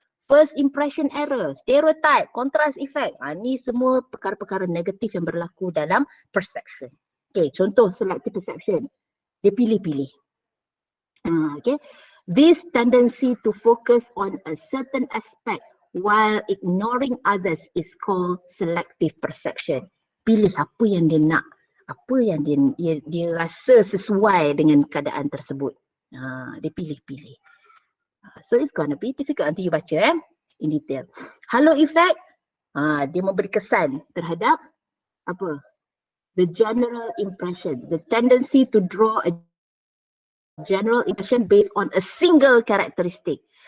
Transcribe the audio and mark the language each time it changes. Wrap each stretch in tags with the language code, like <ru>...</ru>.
<ms>First impression error, stereotype, contrast effect. Ni semua perkara-perkara negatif yang berlaku dalam perception. Okay, contoh selective perception. Dia pilih-pilih. Okay.</ms> <en>This tendency to focus on a certain aspect while ignoring others is called selective perception.</en> <ms>Pilih apa yang dia nak, apa yang dia rasa sesuai dengan keadaan tersebut. Dia pilih-pilih.</ms> <en>So it's gonna be difficult</en> <ms>nanti</ms> <en>you</en> <ms>baca</ms> <en>in detail. Halo effect,</en> <ms>dia memberi kesan terhadap apa?</ms> <en>The general impression, the tendency to draw a general impression based on a single characteristic.</en>